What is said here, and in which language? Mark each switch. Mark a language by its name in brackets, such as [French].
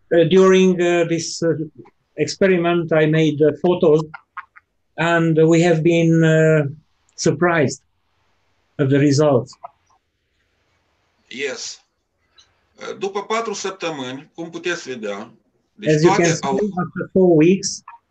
[English] During this experiment, I made photos, and we have been surprised of the results. Yes. [Romanian] După 4 săptămâni, cum puteți vedea, deci [English] as you can see, after 4 weeks,